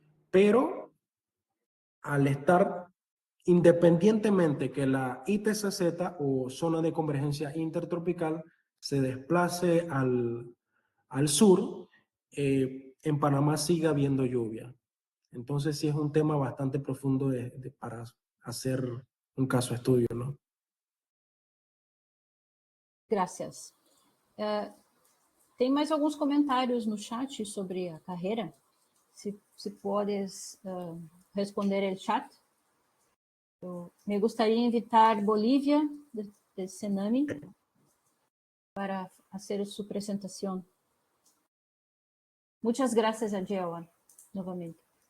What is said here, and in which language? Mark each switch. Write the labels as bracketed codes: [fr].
[es] Pero al estar independientemente que la ITCZ o zona de convergencia intertropical se desplace al sur, en Panamá sigue habiendo lluvia. Entonces sí es un tema bastante profundo para hacer un caso estudio, ¿no? Gracias. [pt] Tem mais alguns comentários no chat sobre a carreira. Se podes responder o chat. [es] Me gustaría invitar Bolivia, de Senami, para hacer su presentación. Muchas gracias a Jewan, nuevamente.